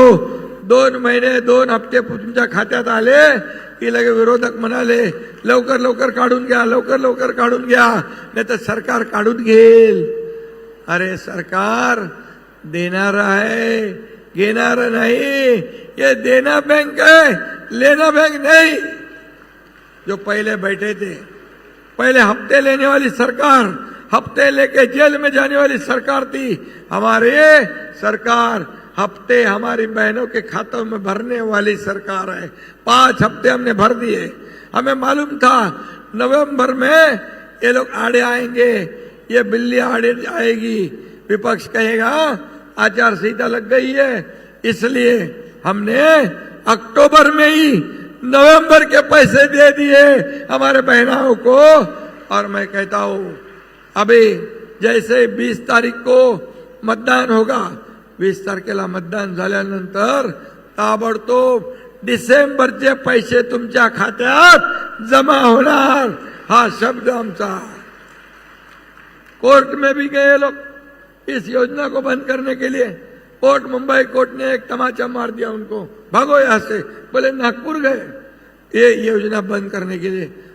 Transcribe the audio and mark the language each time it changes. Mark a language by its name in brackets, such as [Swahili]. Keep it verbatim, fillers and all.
[Marathi] दोन महिने दोन हप्ते तुमच्या खात्यात आले की लगे विरोधक म्हणाले लवकर लवकर काढून घ्या, लवकर लवकर काढून घ्या, नाही तर सरकार काढून घेईल. अरे सरकार देणार आहे, घेणार नाही. [Hindi] ये देना बैंक है, लेना बैंक नहीं. जो पहले बैठे थे, पहले हफ्ते लेने वाली सरकार, हफ्ते लेके जेल में जाने वाली सरकार थी हमारे सरकार. हफ्ते हमारी बहनों के खातों में भरने वाली सरकार है. पांच हफ्ते हमने भर दिए. हमें मालूम था नवंबर में ये लोग आड़े आएंगे, ये बिल्ली आड़े आएगी. विपक्ष कहेगा आचार संहिता लग गई है, इसलिए हमने अक्टूबर में ही नवंबर के पैसे दे दिए हमारे बहनों को. और मैं कहता हूँ अभी जैसे बीस तारीख को मतदान होगा, [Marathi] वीस तारखेला मतदान झाल्यानंतर ताबडतोब डिसेंबरचे पैसे तुमच्या खात्यात जमा होणार. हा शब्द आमचा. [Hindi] कोर्ट में भी गए लोग इस योजना को बंद करने के लिए. कोर्ट मुंबई कोर्ट ने एक तमाचा मार दिया उनको, भागो यहाँ से. बोले नागपुर गए ये योजना बंद करने के लिए.